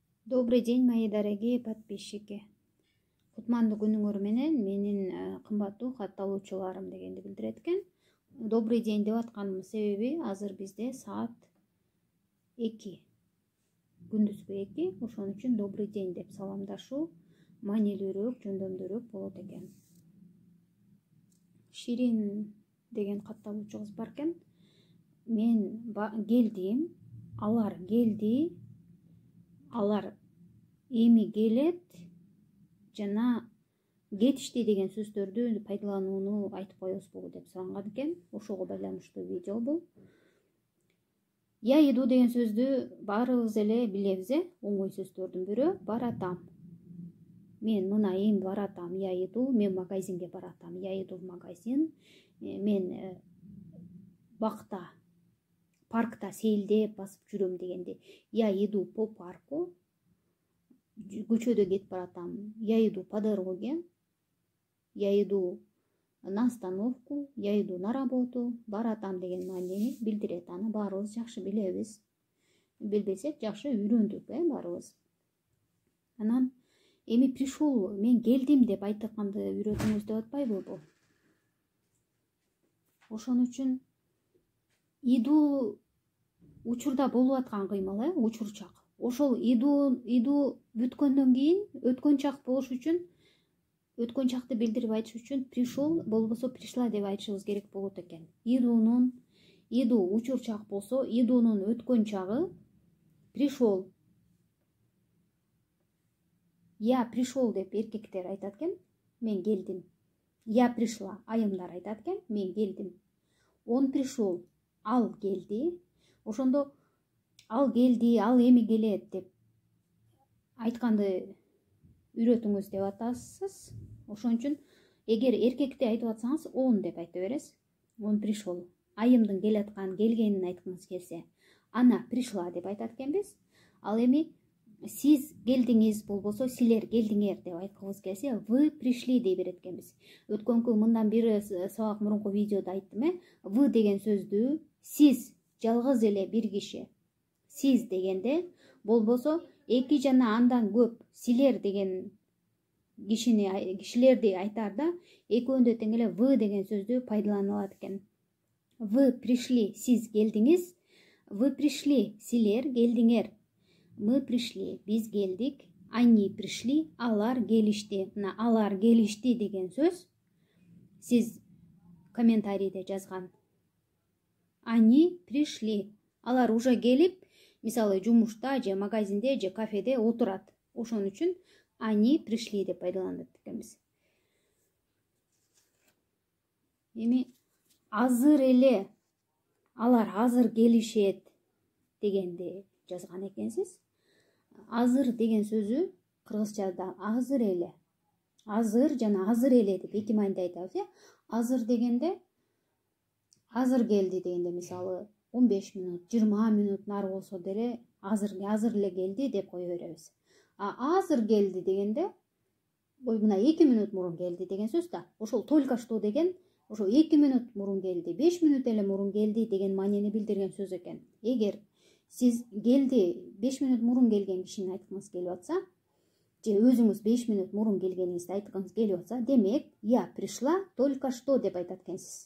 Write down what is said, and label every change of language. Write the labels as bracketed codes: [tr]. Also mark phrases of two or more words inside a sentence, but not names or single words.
[ru] Добрый день, мои дорогие подписчики. [ky] Кутмандуу күнүңөр менен менин кымбаттуу кат алуучуларым дегенди билдирет экен. [ru] Добрый день [ky] деп атканымдын себеби азыр бизде саат 2. Күндүзгү 2. Ошон үчүн [ru] добрый день [ky] деп саламдашуу маанилүүрөөк, жөндөмдүүрөөк болот экен. Ширин деген кат алуучу кыз бар экен. Мен келдим, алар келди. Алар эми келет жана кетишти деген сөздөрдү пайдаланууну айтып коесузбу деп суранган экен. Ошого байланыштуу видео бул. [ru] Я иду [ky] деген сөздү баарыбыз эле билебиз, оңой сөздөрдүн бирөө баратам. Мен мына эми баратам, [ru] я иду, [ky] мен магазинге баратам, [ru] я иду в магазин. [ky] Мен бакта, паркта сейилдеп басып жүрөм дегенди. [ru] Я иду по парку. [ky] Көчөдө кетип баратам. [ru] Я иду по дороге. Я иду на остановку. Я иду на работу. [ky] Баратам деген маанини билдирет. Аны баарыбыз жакшы билебиз. Билбесек жакшы үйрөндүк, баарыбыз. Анан эми пришел, мен келдим деп айтканды үйрөтүңүз деп атпайбы бул? Ошон үчүн иду учурда болуп аткан кыймыл, учурчак. Ошол иду бүткөндөн кийин өткөн чак болуш үчүн, өткөн чакты билдирип айтыш үчүн пришел болбосо пришла деп айтышыбыз керек болот экен. Иду учурчак болсо, идунун өткөн чагы пришел. [ru] Я пришел [ky] деп эркектер айтат экен, мен келдим. [ru] Я пришла, [ky] айымдар айтат экен, мен келдим. [ru] Он пришел, [ky] ал келди. Ошондо ал келди, ал эми келет деп айтканды үйрөтүңүз деп атасыз. Ошон үчүн эгер эркекти айтып атсаңыз, он деп айта бересиз. [ru] Он пришел. [ky] Айымдын келгенин айткыңыз келсе, [ru] она пришла [ky] деп айтат экенбиз. Ал эми сиз келдиңиз болбосо силер келдиңер деп айткыбыз келсе, [ru] вы пришли [ky] дей берет экенбиз. Өткөнкү мындан бир сабак мурунку видеодо айттым, вы деген сөздү сиз жалгыз эле бир киши сиз дегенде, болбосо эки жана андан көп силер деген кишилерди айтарда экөөндө тең эле вы деген сөздү пайдаланылат экен. [ru] Вы пришли, [ky] сиз келдиңиз. [ru] Вы пришли, [ky] силер келдиңер. [ru] Мы пришли, [ky] биз келдик. [ru] Они пришли, [ky] алар келишти. Мына алар келишти деген сөз сиз комментарийде жазган. [ru] Они пришли. [ky] Алар уже келип, мисалы жумушта же магазинде же кафеде отурат. Ошон үчүн [ru] они пришли [ky] деп пайдаланат экенбиз. Эми азыр эле алар азыр келишет дегенди жазган экенсиз. Азыр деген сөзү кыргызчада азыр эле. Азыр жана азыр эле деп эки мааниде айтабыз. Азыр дегенде азыр келди дегенде мисалы 15 минут, 20 минут нары болсо деле азыр эле келди деп кое беребиз. Азыр келди дегенде, мына 2 минут мурун келди деген сөз да. Ошол [ru] только что [ky] деген, ошо 2 минут мурун келди, 5 минут эле мурун келди деген маанини билдирген сөз экен. Эгер сиз келди 5 минут мурун келген кишини айткыңыз келип атса, же өзүңүз 5 минут мурун келгениңизди айткыңыз келип атса, демек, [ru] я пришла только что [ky] деп айтат экенсиз.